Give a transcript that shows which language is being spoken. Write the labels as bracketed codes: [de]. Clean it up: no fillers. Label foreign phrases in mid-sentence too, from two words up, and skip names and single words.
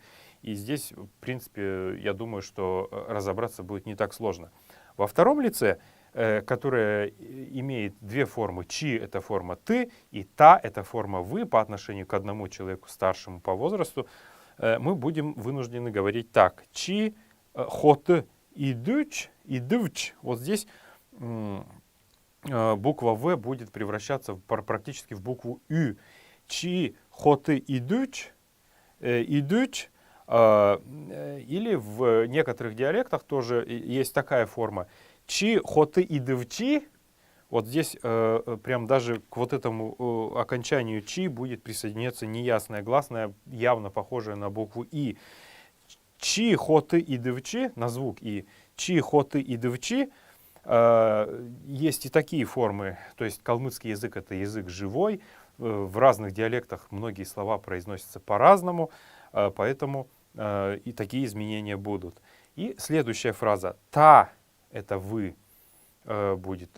[ru] И здесь, в принципе, я думаю, что разобраться будет не так сложно. Во втором лице, которое имеет две формы, чи — это форма ты, и та — это форма вы по отношению к одному человеку старшему по возрасту, мы будем вынуждены говорить так. [xal] Чи, хот, идуч, идувч. [ru] Вот здесь буква В будет превращаться практически в букву Ю. [xal] Чи, хот, идуч, идуч. [ru] Или в некоторых диалектах тоже есть такая форма. [xal] Чи, хоты и дывчи. [ru] Вот здесь прям даже к вот этому окончанию чи будет присоединяться неясное гласное, явно похожее на букву И. [xal] Чи, хоты и дывчи, [ru] на звук И. [xal] Чи, хоты и дывчи. [ru] Есть и такие формы. То есть калмыцкий язык — это язык живой. В разных диалектах многие слова произносятся по-разному. Поэтому и такие изменения будут. И следующая фраза. Та — это вы будет.